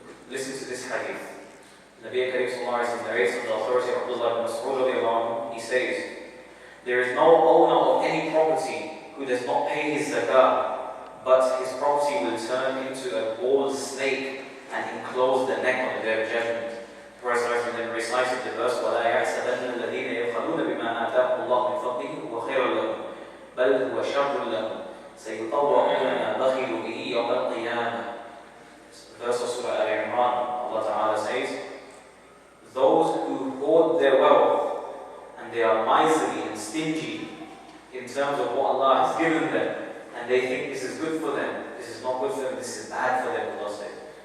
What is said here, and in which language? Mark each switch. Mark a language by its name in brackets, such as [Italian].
[English] Listen to this hadith. Nabi Karim Sallallahu Alaihi Wasallam narrates on the authority of Abdullah ibn Mas'ud. He says, there is no owner of any property who does not pay his zakah, but his property will turn into a bald snake and enclose the neck on the day of judgment. The Prophet then recited the verse, [Arabic] وَلَا يَحْسَبَنَّ الَّذِينَ يَبْخَلُونَ بِمَا آتَاهُمُ اللَّهُ مِنْ فَضْلِهِ هُوَ خَيْرٌ لَهُمْ بَلْ هُوَ شَرٌّ لَهُمْ سَيُطَوَّقُونَ مَا بَخِلُوا بِهِ يَوْمَ الْقِيَامَةِ. [English] Verse of Surah Al-Imran, Allah Ta'ala says, those who hoard their wealth and they are miserly and stingy in terms of what Allah has given them, and they think this is good for them, this is not good for them, this is bad for them, Allah says.